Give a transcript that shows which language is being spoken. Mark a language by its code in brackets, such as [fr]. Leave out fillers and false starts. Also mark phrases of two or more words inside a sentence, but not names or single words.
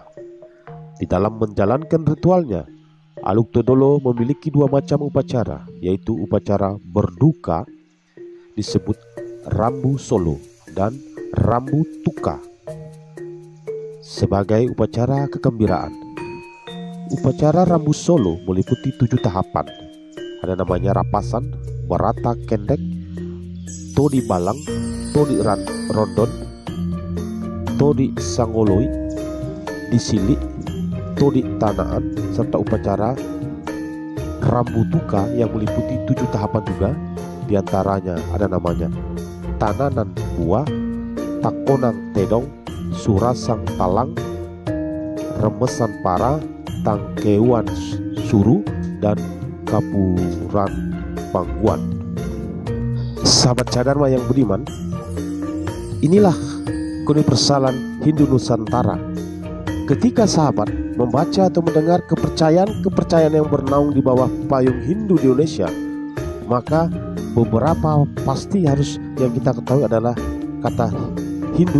[id] Di dalam menjalankan ritualnya, Aluk Todolo memiliki dua macam upacara, yaitu upacara berduka disebut Rambu Solo dan Rambu Tuka sebagai upacara kegembiraan. Upacara Rambu Solo meliputi 7 tahapan. Ada namanya Rapasan, Barata Kendek, Todi Balang, Todi Rondon, Todi Sangoloi, Disilik, Todi Tanaan, serta upacara Rambu Tuka yang meliputi 7 tahapan juga. Di antaranya ada namanya Tananan Buah, Takonang Tedong, Surasang Talang, Remesan Para, Tangkeuan Suru, dan Kapuran Pangguan. Sahabat Cadharma yang budiman, inilah keuniversalan Hindu Nusantara. Ketika sahabat membaca atau mendengar kepercayaan yang bernaung di bawah payung Hindu di Indonesia, maka beberapa pasti harus yang kita ketahui adalah kata Hindu.